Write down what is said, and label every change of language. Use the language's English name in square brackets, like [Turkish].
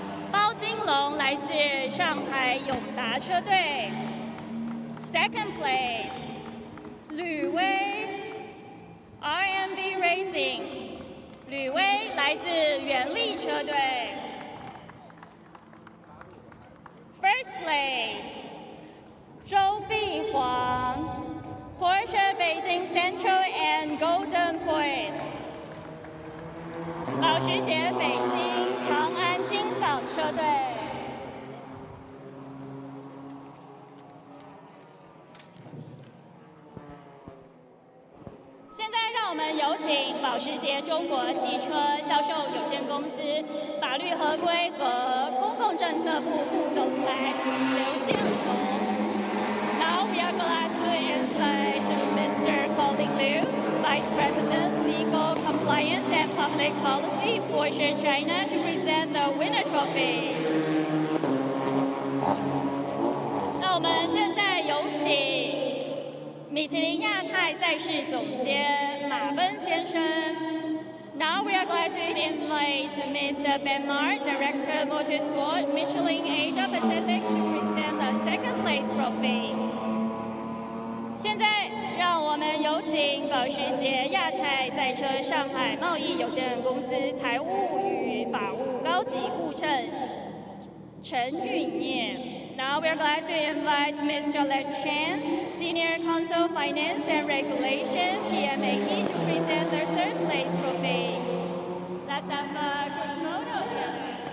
[Chinese] 包金龙来自上海永达车队。 [English] Second place 吕威 RMB Racing， [Chinese] 吕威来自远力车队。 [English] First place 周碧煌 Porsche Beijing Central and Golden Point， 保时捷北京长安金港车队。 [Chinese] 现在让我们有请保时捷中国汽车销售有限公司法律合规和公共政策部副总裁刘建宏。 [English] Now we are glad to invite Mr. Colin Liu, Vice President, Legal Compliance and Public Policy, Porsche China, to present the winner trophy. [Chinese] 那我们现在有请米其林亚太赛事总监马奔先生。 [English] Now we are glad to invite Mr. Ben Mar, Director Motorsport, Michelin Asia Pacific, to present the second place trophy. [Chinese] 现在让我们有请保时捷亚太赛车上海贸易有限公司财务与法务高级顾问陈运念。 [English] Now we are glad to invite Mr. Let Chan, Senior Counsel Finance and Regulation, PMAE, to present their third place trophy. Let's have a group photo together.